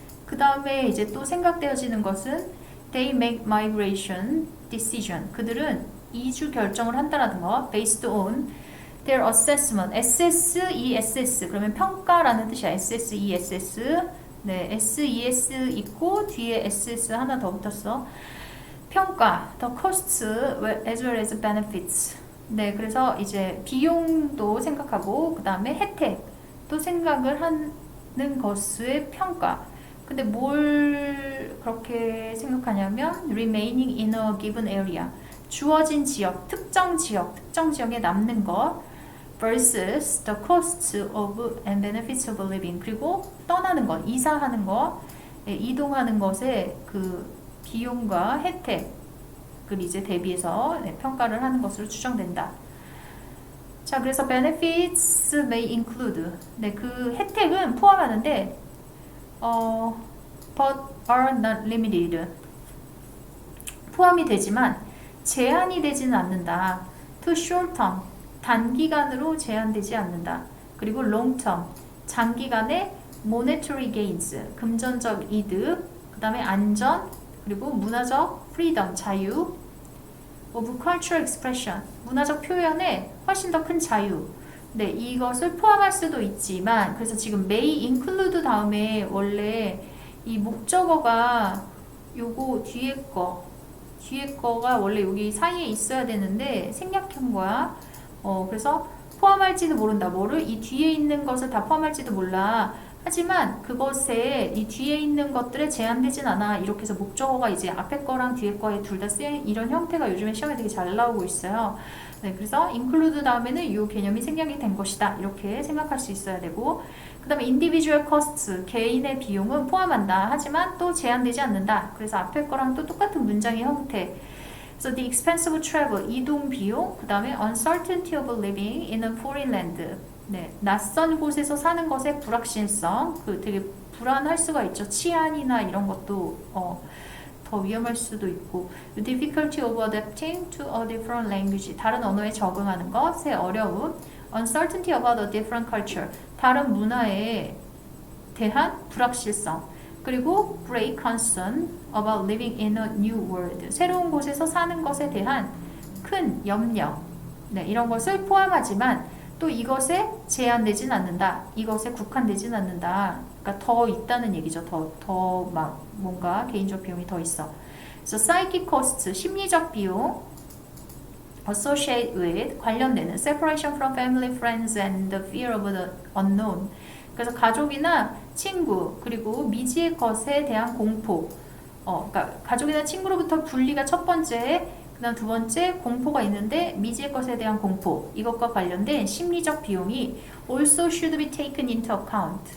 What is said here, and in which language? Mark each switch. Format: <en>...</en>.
<ko>그 다음에 이제 또 생각되어지는 것은</ko> <en>they make migration decision</en> <ko>그들은 이주 결정을 한다라는 거</ko> <en>based on their assessment</en> <ko>SSESS 그러면 평가라는 뜻이야. SSESS 네, SES 있고 뒤에 SS 하나 더 붙었어.</ko> <en>평가, the costs as well as benefits.</en> <ko>네, 그래서 이제 비용도 생각하고 그 다음에 혜택도 생각을 하는 것의 평가. 근데 뭘 그렇게 생각하냐면</ko> <en>remaining in a given area.</en> <ko>주어진 지역, 특정 지역에 남는 것</ko> <en>versus the costs of and benefits of living.</en> <ko>그리고 떠나는 것, 이사하는 것, 이동하는 것의 그 비용과 혜택을 이제 대비해서 평가를 하는 것으로 추정된다.</ko> <en>자, 그래서 benefits may include.</en> <ko>네, 그 혜택은 포함하는데</ko> <en>but are not limited.</en> <ko>포함이 되지만 제한이 되지는 않는다.</ko> <en>to short term.</en> <ko>단기간으로 제한되지 않는다.</ko> <en>그리고 long term. 장기간의 monetary gains.</en> <ko>금전적 이득. 그 다음에 안전. 그리고 문화적 freedom. 자유.</ko> <en>of cultural expression.</en> <ko>문화적 표현에 훨씬 더 큰 자유. 네, 이것을 포함할 수도 있지만 그래서 지금</ko> <en>may include</en> <ko>다음에 원래 이 목적어가 요거 뒤에 거가 원래 여기 사이에 있어야 되는데 생략한 거야. 그래서 포함할지도 모른다. 뭐를? 이 뒤에 있는 것을 다 포함할지도 몰라. 하지만 그것에 이 뒤에 있는 것들에 제한되진 않아. 이렇게 해서 목적어가 이제 앞에 거랑 뒤에 거에 둘 다 쓰인 이런 형태가 요즘에 시험에 되게 잘 나오고 있어요. 네, 그래서 include 다음에는 이 개념이 생략이 된 것이다. 이렇게 생각할 수 있어야 되고 그 다음에</ko> <en>individual costs,</en> <ko>개인의 비용은 포함한다. 하지만 또 제한되지 않는다. 그래서 앞에 거랑 또 똑같은 문장의 형태.</ko> <en>그래서 the expense of travel,</en> <ko>이동 비용,</ko> <en>그 다음에 uncertainty of living in a foreign land.</en> <ko>네, 낯선 곳에서 사는 것의 불확실성, 그 되게 불안할 수가 있죠. 치안이나 이런 것도 더 위험할 수도 있고,</ko> <en>the difficulty of adapting to a different language,</en> <ko>다른 언어에 적응하는 것의 어려움,</ko> <en>uncertainty about a different culture,</en> <ko>다른 문화에 대한 불확실성, 그리고</ko> <en>great concern about living in a new world,</en> <ko>새로운 곳에서 사는 것에 대한 큰 염려, 네, 이런 것을 포함하지만 또 이것에 제한되진 않는다. 이것에 국한되진 않는다. 그러니까 더 있다는 얘기죠. 더 막 뭔가 개인적 비용이 더 있어.</ko> <en>그래서 psychic costs,</en> <ko>심리적 비용,</ko> <en>associate with,</en> <ko>관련되는</ko> <en>separation from family, friends, and the fear of the unknown.</en> <ko>그래서 가족이나 친구, 그리고 미지의 것에 대한 공포. 그러니까 가족이나 친구로부터 분리가 첫 번째, 그 다음 두 번째 공포가 있는데 미지의 것에 대한 공포 이것과 관련된 심리적 비용이</ko> <en>also should be taken into account.</en>